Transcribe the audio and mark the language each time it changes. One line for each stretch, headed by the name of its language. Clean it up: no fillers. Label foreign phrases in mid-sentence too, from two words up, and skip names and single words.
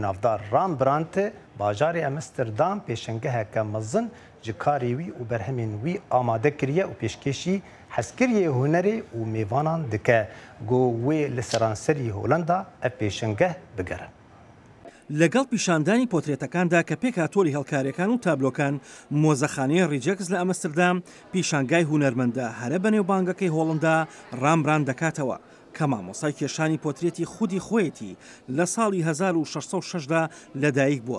Kurdish: navdar Rembrandt bajarê Amsterdam pêşengeheke mezin ji karê wî û berhemên wî amade kiriye û pêşkêşî hezkiriyê hunerê û mêvanan dike. Got wê li seranserî Holanda ev pêşengeh bigere.
Central Kurdish: لەگەڵ پیشاندانی پۆترێتەکاندا کە پێک هاتۆلی هەڵکاریەکان و تابلۆکان مۆزەخانەیە ڕیجەکس لە ئەمستردام پیشانگای هونەرمەندە هەرە بەنێو بانگەکەی هۆڵندا ڕامبران دەکاتەوە کە مامۆسای کێشانی پۆترێتی خودی خۆیەتی لە ساڵی 1606دا لەدایک بووە.